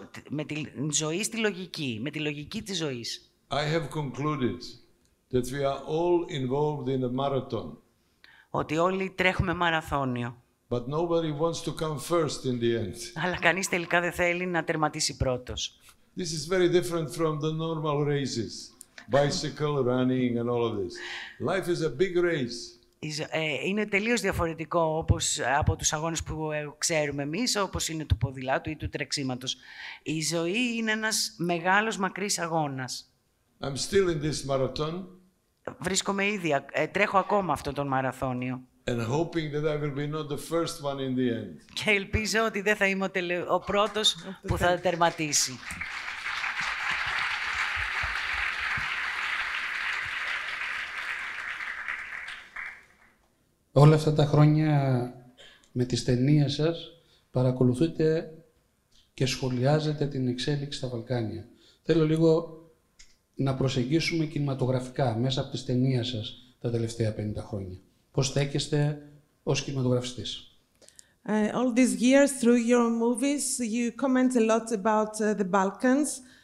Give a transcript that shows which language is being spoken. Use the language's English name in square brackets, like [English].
[Greek] Με τη ζωή στη λογική, με τη λογική της ζωής. [English] I have concluded that we are all involved in a marathon. [Greek] Ότι όλοι τρέχουμε μαραθώνιο. [English] But nobody wants to come first in the end. [Greek] Αλλά κανείς τελικά δεν θέλει να τερματίσει πρώτος. [English] This is very different from the normal races. Bicycle, running and all of this. Life is a big race. [Greek] Είναι τελείως διαφορετικό όπως από τους αγώνες που ξέρουμε εμείς, όπως είναι του ποδηλάτου ή του τρεξίματος. Η ζωή είναι ένας μεγάλος μακρύς αγώνας. [English] I'm still in this marathon. [Greek] Βρίσκομαι ήδη, τρέχω ακόμα αυτό τον μαραθώνιο. [English] And hoping that I will be not the first one in the end. [Greek] Και ελπίζω ότι δεν θα είμαι ο πρώτος που θα τερματίσει. Όλα αυτά τα χρόνια με τις ταινίες σας παρακολουθείτε και σχολιάζετε την εξέλιξη στα Βαλκάνια. Θέλω λίγο να προσεγγίσουμε κινηματογραφικά μέσα από τις ταινίες σας τα τελευταία 50 χρόνια. Πώς στέκεστε ως κινηματογραφιστής? [English] All these years, through your movies, you comment a lot about the Balkans.